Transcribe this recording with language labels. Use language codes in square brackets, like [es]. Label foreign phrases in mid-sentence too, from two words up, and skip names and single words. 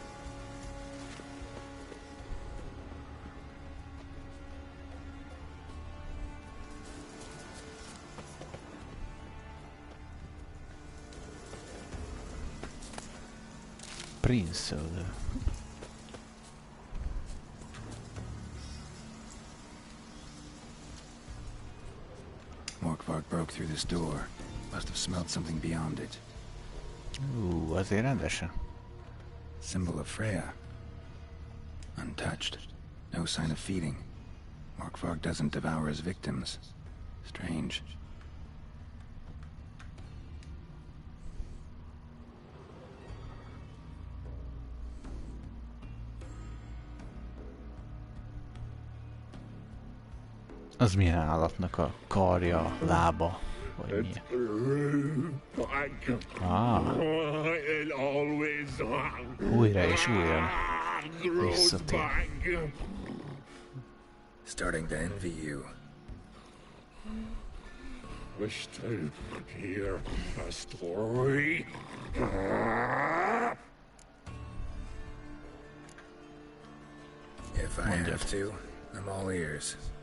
[en] Prince. Morkvark broke through this door. Must have smelled something beyond it. [hu] Azért rendesen. [en] Symbol of Freya. Untouched. No sign of feeding. Morkvark doesn't devour his victims. Strange. [hu] Az milyen állatnak a karja, lába, vagy mi? Újra és újra visszatér. [en] Starting to envy you. Wish to hear a story? If I have to, I'm all ears.